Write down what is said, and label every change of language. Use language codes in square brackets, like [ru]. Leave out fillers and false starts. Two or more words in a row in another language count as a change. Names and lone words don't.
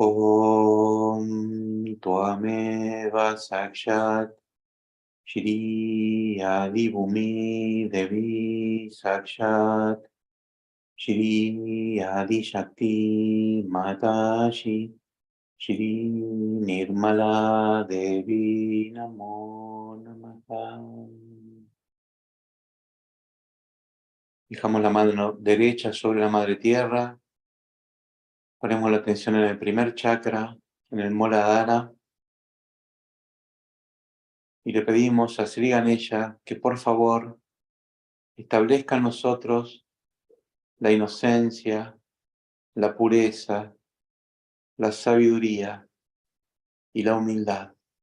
[sa] ॐ त्वमेव साक्षात् श्री आदिभूमि देवी साक्षात् श्री आदि शक्ति माताजी श्री निर्मला देवी नमो नमः. [es] Dejamos la mano derecha sobre la madre tierra. Ponemos la atención en el primer chakra, en el Muladhara. Y le pedimos a Sri Ganesha que por favor establezca en nosotros la inocencia, la pureza, la sabiduría y la humildad.